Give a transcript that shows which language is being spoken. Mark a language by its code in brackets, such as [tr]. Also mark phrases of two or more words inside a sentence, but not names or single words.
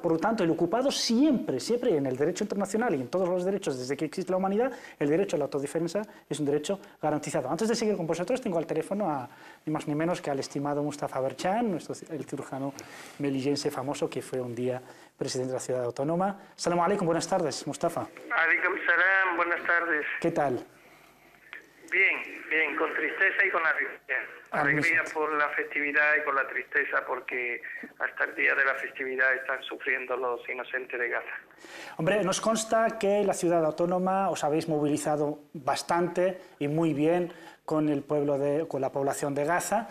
[es] Por lo tanto, el ocupado siempre en el derecho internacional y en todos los derechos desde que existe la humanidad, el derecho a la autodefensa es un derecho garantizado. Antes de seguir con vosotros, tengo al teléfono a ni más ni menos que al estimado Mustafa Berchan, el cirujano melillense famoso que fue un día presidente de la ciudad autónoma. [ar] سلام عليكم, [es] buenas tardes, Mustafa. [ar] عليكم السلام, [es] buenas tardes. ¿Qué tal? Bien, con tristeza y con alegría. Alegría por la festividad y con la tristeza porque hasta el día de la festividad están sufriendo los inocentes de Gaza. Hombre, nos consta que la ciudad autónoma os habéis movilizado bastante y muy bien con el pueblo con la población de Gaza.